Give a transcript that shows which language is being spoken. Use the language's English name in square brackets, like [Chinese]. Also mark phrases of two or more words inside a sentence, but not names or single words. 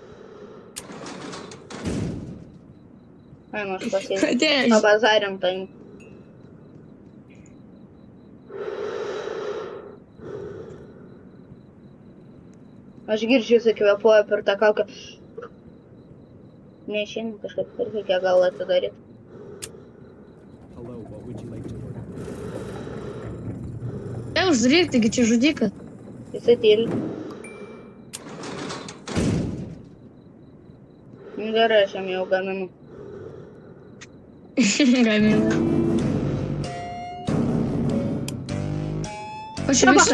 [Lithuanian] Ai, nu aš pasėsiu. Atėjo. Pabazarim tai. Aš girdžiu, įsikvėpuoju per tą kaukę. Neišeina kažkaip, reikia gal atidaryti. [English] Hello, what would you like to order? [Lithuanian] Uždaryk, taigi čia žudikas. Jisai tyli. Nu gerai, aš jam jau gaminu. Gamina. O čia visa.